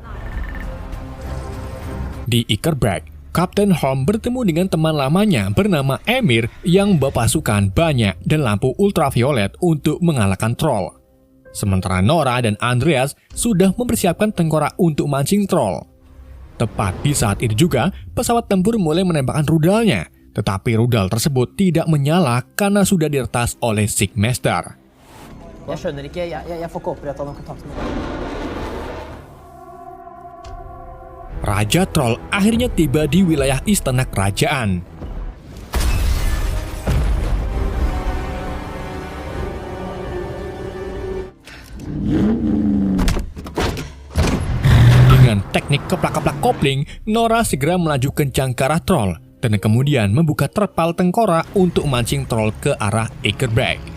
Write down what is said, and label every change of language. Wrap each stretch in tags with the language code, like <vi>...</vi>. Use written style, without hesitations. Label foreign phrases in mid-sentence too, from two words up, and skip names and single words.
<id>Di Ekerbik, Kapten Holm bertemu dengan teman lamanya bernama Emir yang membawa pasukan banyak dan lampu ultraviolet untuk mengalahkan troll. Sementara Nora dan Andreas sudah mempersiapkan tengkorak untuk mancing troll. Tepat di saat itu juga, pesawat tempur mulai menembakkan rudalnya, tetapi rudal tersebut tidak menyala karena sudah diretas oleh Sigmaster.</id> <no>Jeg skjønner ikke, jeg får ikke opprettet noen kontakt med deg.</no> <id>Raja Troll akhirnya tiba di wilayah istana kerajaan. Dengan teknik keplak-keplak kopling, Nora segera melaju kencang ke arah troll dan kemudian membuka terpal tengkorak untuk mancing troll ke arah Ekerbik.</id>